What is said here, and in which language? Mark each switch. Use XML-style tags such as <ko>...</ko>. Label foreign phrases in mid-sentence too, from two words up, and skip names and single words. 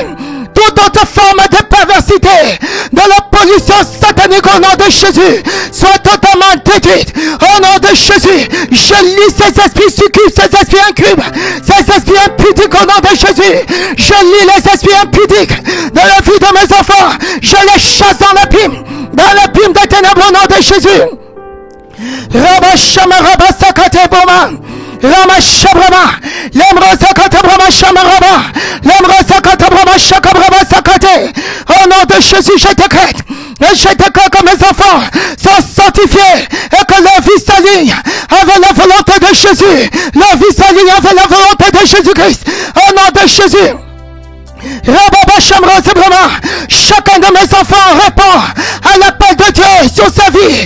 <fr>Toute autre forme de perversité, de la pollution satanique au nom de Jésus, soit totalement détruite au nom de Jésus. Je lis ces esprits succubes, ces esprits incubes, ces esprits impudiques au nom de Jésus. Je lis les esprits impudiques de la vie de mes enfants. Je les chasse dans l'abîme des ténèbres au nom de Jésus. Rabba Shamaraba Sakate Boma. Rama Shabrama, l'Emro Sakata Brahma Shamaraba, l'Emro Sakata Brahma Shakabrama Sakate. Au nom de Jésus, je décrète que mes enfants sont sanctifiés et que leur vie s'aligne avec la volonté de Jésus. Leur vie s'aligne avec la volonté de Jésus-Christ. Au nom de Jésus. Chacun de mes enfants répond à l'appel de Dieu sur sa vie.</fr>